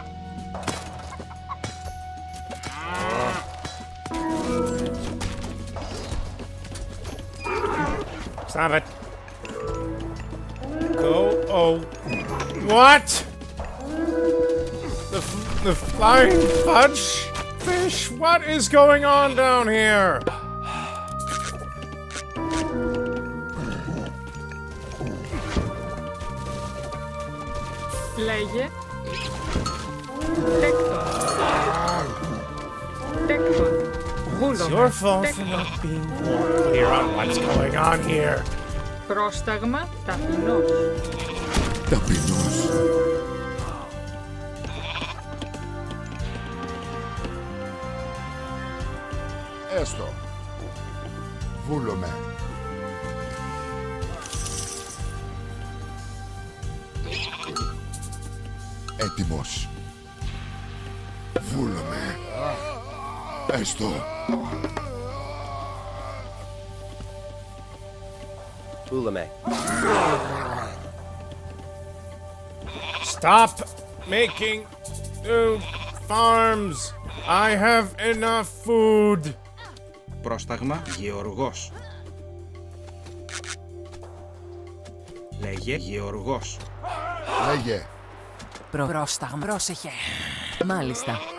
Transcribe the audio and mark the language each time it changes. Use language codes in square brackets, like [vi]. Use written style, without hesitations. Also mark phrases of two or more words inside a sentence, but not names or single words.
[en] Stop it. Go. Oh. What? The flying fudge fish? What is going on down here? [el] Λέγε. Τέκτον. Τέκτον. [en] It's [el] Βούλομαι. [en] your fault for not being more clear on what's going on here. [el] Πρόσταγμα ταπεινός. Ταπεινός. Έστω. Βούλομαι. Έτοιμος. Βούλομαι. Έστω. Ulame. [en] Stop making new farms. I have enough food. [el] Πρόσταγμα Γεωργός. Λέγε Γεωργός. Λέγε. Πρόσταγμα. Πρόσεχε. Μάλιστα.